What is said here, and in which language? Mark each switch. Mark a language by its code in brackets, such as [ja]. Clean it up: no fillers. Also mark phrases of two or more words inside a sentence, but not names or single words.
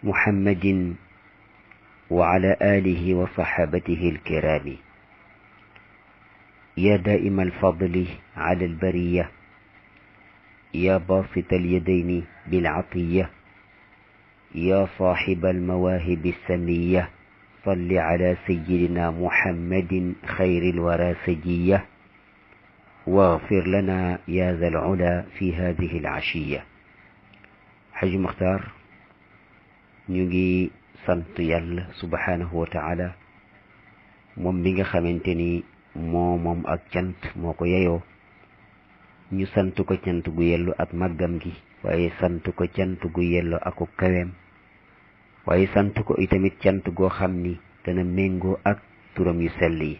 [ar] محمد وعلى آله وصحابته الكرام يا دائم الفضل على البرية يا باسط اليدين بالعطية يا صاحب المواهب السمية صل على سيدنا محمد خير الورى سجية واغفر لنا يا ذا العلا في هذه العشية. [wo] حج مختار نيجي sant yàlla [ar] سبحانه وتعالى [wo] moom mi nga xamante ni moom ak cant moo ko yeyoo ñu sant ko cant gu yellu ak màggam gi waaye sant ko cant gu yellu ak kaweem waaye sant ko itamit cant goo xam ni dana méngoo ak turam yu sell yi